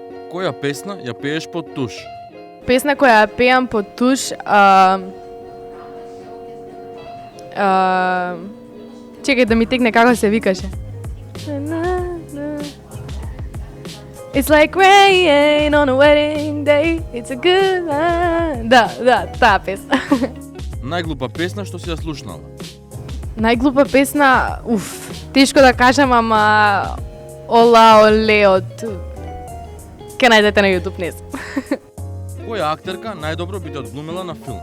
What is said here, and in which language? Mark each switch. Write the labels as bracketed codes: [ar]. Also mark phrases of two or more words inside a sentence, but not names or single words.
[mk] Која песна ја пееш под туш? Песна која ја пеам под туш, чекај да ми текне како се викаше. [en] It's like rain on a wedding day, it's a good night. [mk] Да, таа песна. Најглупа песна што си ја слушнала? Најглупа песна, тешко да кажам, ама Ола Оле од ке најдете на YouTube, не знам. Која актерка најдобро би те одглумила на филм?